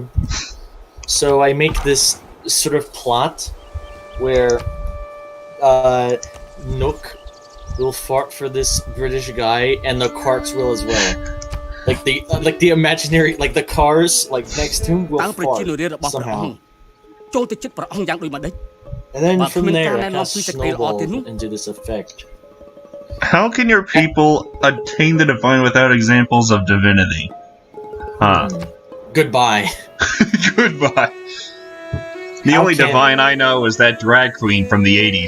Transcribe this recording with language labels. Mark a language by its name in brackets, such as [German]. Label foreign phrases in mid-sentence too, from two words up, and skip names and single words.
[English] So I make this sort of plot where Nook will fart for this British guy, and the carts will as well. Like the imaginary, like the cars like next to him will [Khmer] តាំងប្រជា [English] fart [Khmer] នុរាស្ត្ររបស់ព្រះអង្គ [English] somehow. [Khmer] ចូលទៅចិត្តព្រះអង្គយ៉ាងដូចម្ដេច [English] And then But from when there, Karen it kind of lost his tail out, snowballed didn't into this effect. How can your people attain the divine without examples of divinity? Huh. Goodbye. Goodbye. The How only can- divine I know is that drag queen from the 80s.